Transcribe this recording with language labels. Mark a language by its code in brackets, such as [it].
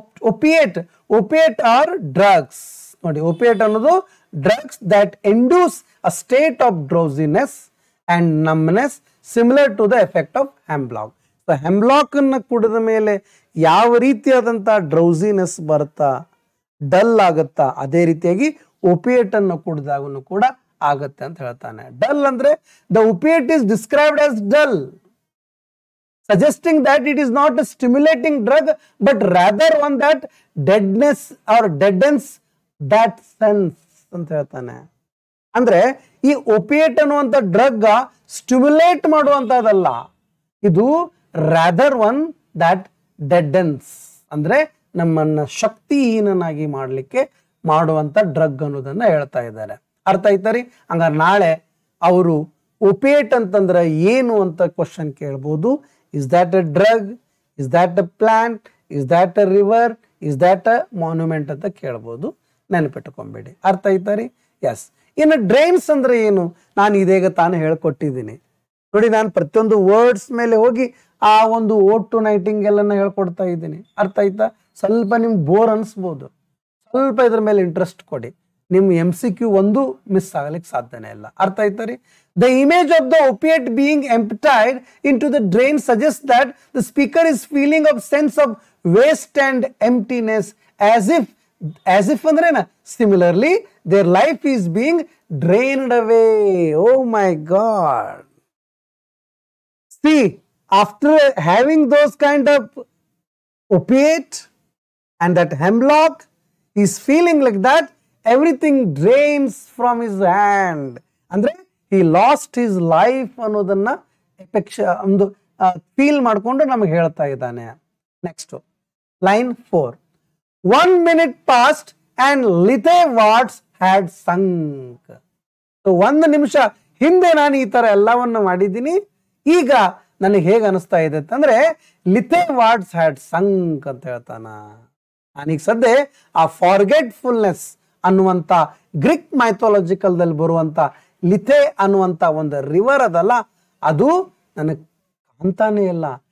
[en] Opiate, opiate are drugs. ನೋಡಿ, opiate ಅನ್ನೋದು drugs that induce a state of drowsiness and numbness similar to the effect of hemlock. [kn] So ಹೆಮ್ಲಾಕ್ ಅನ್ನ ಕುಡಿದ ಮೇಲೆ ಯಾವ ರೀತಿಯಾದಂತ ಡ್ರೌಸಿನೆಸ್ ಬರುತ್ತಾ, ಡಲ್ ಆಗುತ್ತಾ, ಅದೇ ರೀತಿಯಾಗಿ ಒಪಿಯೇಟ್ ಅನ್ನು ಕುಡಿದಾಗೂ ಕೂಡ ಆಗತ್ತೆ ಅಂತ ಹೇಳ್ತಾನೆ. [en] dull ಅಂದ್ರೆ the opiate is described as dull, suggesting that it is not a stimulating drug but rather one that deadness or deadens that sense [kn] ಅಂತ ಹೇಳ್ತಾನೆ. ಅಂದ್ರೆ ಈ ಒಪಿಯೇಟ್ ಅನ್ನುವಂಥ ಡ್ರಗ್ ಸ್ಟಿಮ್ಯುಲೇಟ್ ಮಾಡುವಂತದಲ್ಲ, ಇದು [en] rather one that deadens [kn] ಅಂದ್ರೆ ನಮ್ಮನ್ನ ಶಕ್ತಿಹೀನನಾಗಿ ಮಾಡಲಿಕ್ಕೆ ಮಾಡುವಂತ ಡ್ರಗ್ ಅನ್ನೋದನ್ನ ಹೇಳ್ತಾ ಇದ್ದಾರೆ. ಅರ್ಥ ಆಯ್ತರಿ? ಹಂಗಾರೆ ನಾಳೆ ಅವರು ಒಪಿಯೇಟ್ ಅಂತಂದ್ರೆ ಏನು ಅಂತ ಕ್ವಶನ್ ಕೇಳ್ಬೋದು. [en] is that a drug, is that a plant, is that a river, is that a monument [kn] ಅಂತ ಕೇಳ್ಬೋದು. ನೆನಪಿಟ್ಕೊಂಬೇಡಿ. ಅರ್ಥ ಆಯ್ತಾರಿ? [en] Yes. [kn] ಇನ್ನು ಡ್ರೈನ್ಸ್ ಅಂದ್ರೆ ಏನು ನಾನು ಇದೀಗ ತಾನು ಹೇಳ್ಕೊಟ್ಟಿದ್ದೀನಿ ನೋಡಿ. ನಾನು ಪ್ರತಿಯೊಂದು ವರ್ಡ್ಸ್ ಮೇಲೆ ಹೋಗಿ ಆ ಒಂದು ಓಟ್ ಟು ನೈಟಿಂಗೇಲ್ ಅನ್ನ ಹೇಳ್ಕೊಡ್ತಾ ಇದ್ದೀನಿ. ಅರ್ಥ ಆಯ್ತಾ? ಸ್ವಲ್ಪ ನಿಮ್ಗೆ ಬೋರ್ ಅನಿಸ್ಬೋದು, ಸ್ವಲ್ಪ ಇದ್ರ ಮೇಲೆ ಇಂಟ್ರೆಸ್ಟ್ ಕೊಡಿ, ನಿಮ್ MCQ ಒಂದು ಮಿಸ್ ಆಗಲಿಕ್ಕೆ ಸಾಧ್ಯನೇ ಇಲ್ಲ. ಅರ್ಥ ಆಯ್ತಾರಿ? [en] The image of the opiate being emptied into the drain suggests that the speaker is feeling of sense of waste and emptiness as if ಅಂದ್ರೆ similarly their life is being drained away. Oh my God. See, after having those kind of opiate and that hemlock, he is feeling like that everything drains from his hand. [kn] ಅಂದ್ರೆ [en] he lost his life [kn] ಅನ್ನೋದನ್ನ ಒಂದು feel ಮಾಡಿಕೊಂಡು ನಮಗೆ ಹೇಳ್ತಾ ಇದ್ದಾನೆ. [en] Next line 4. 1 minute passed and Lithe Watts had sunk. [kn] So 1 ನಿಮಿಷ ಹಿಂದೆ ನಾನು ಈ ತರ ಎಲ್ಲವನ್ನು ಮಾಡಿದ್ದೀನಿ, ಈಗ ನನಗೆ ಹೇಗೆ ಅನಿಸ್ತಾ ಇದೆ ಅಂತಂದ್ರೆ [en] Lethe wards had sunk [kn] ಅಂತ ಹೇಳ್ತಾನ. ನಾನೀಗ ಸದ್ಯ ಆ ಫಾರ್ಗೆಟ್ಫುಲ್ನೆಸ್ ಅನ್ನುವಂತ ಗ್ರೀಕ್ ಮೈಥಾಲಜಿಕಲ್ ದಲ್ಲಿ ಬರುವಂತ ಲಿಥೆ ಅನ್ನುವಂತ ಒಂದು ರಿವರ್ ಅದಲ್ಲ, ಅದು ನನಗೆ ಕಾಣ್ತಾನೆ ಇಲ್ಲ.